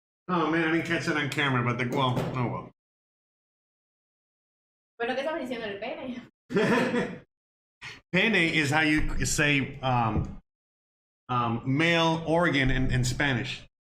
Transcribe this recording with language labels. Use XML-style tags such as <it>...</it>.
<en>Oh man, I didn't catch that on camera, but well, oh well.</en> <es>Bueno, ¿qué estamos diciendo el pene?</es> <en>Penne is how you say male organ in Spanish.</en>